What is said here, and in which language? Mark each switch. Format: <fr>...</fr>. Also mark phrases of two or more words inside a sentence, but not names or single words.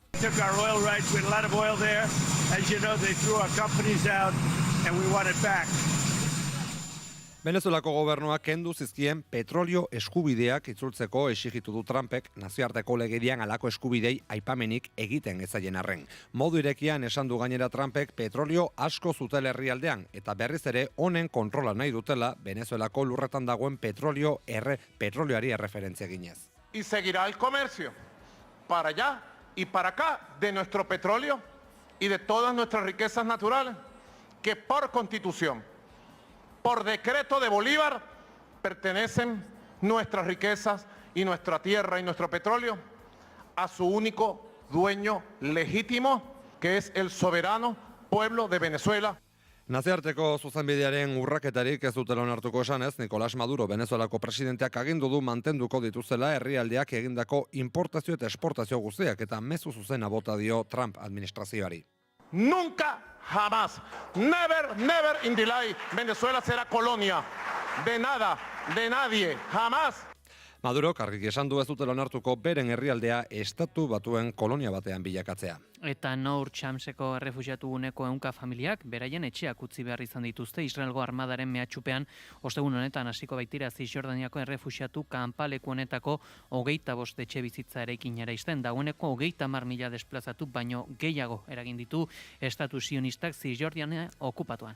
<eu>Venezuelako gobernuak kendu zizkien petrolio eskubideak itzultzeko exigitu du Trumpek nazioarteko legedian halako eskubidei aipamenik egiten ezaien arren. Modu irekian esan du gainera Trumpek petrolio asko zutela herrialdean eta berriz ere honen kontrola nahi dutela Venezuelako lurretan dagoen petrolioari erreferentzia eginez.</eu> <es>Y seguirá el comercio para allá y para acá de nuestro petróleo y de todas nuestras riquezas naturales que por constitución, por decreto de Bolívar, pertenecen nuestras riquezas y nuestra tierra y nuestro petróleo a su único dueño legítimo, que es el soberano pueblo de Venezuela.</es> <eu>Nazioarteko zuzenbidearen urraketarik ez dutela onartuko esanez, Nicolás Maduro, Venezuelako presidenteak agindu du mantenduko dituzela herrialdeak egindako importazio eta esportazio guztiak eta mezu zuzena bota dio Trump administrazioari.</eu> <es>Nunca, jamás,</es> <en>never, never in the life,</en> <es>Venezuela será colonia de nada, de nadie, jamás.</es> <eu>Maduro argiki esan du ez dutela onartuko beren herrialdea Estatu Batuen kolonia batean bilakatzea. Eta Nour Chamseko errefuxiatu guneko ehunka familiak beraien etxeak utzi behar izan dituzte Israelgo armadaren mehatxupean ostegun honetan hasiko baitira Zisjordaniako errefuxiatu kanpaleku honetako 25 etxe bizitza eraikinera izten dagoeneko 30.000 desplazatu baino gehiago eragin ditu estatu sionistak Zisjordania okupatuan.</eu>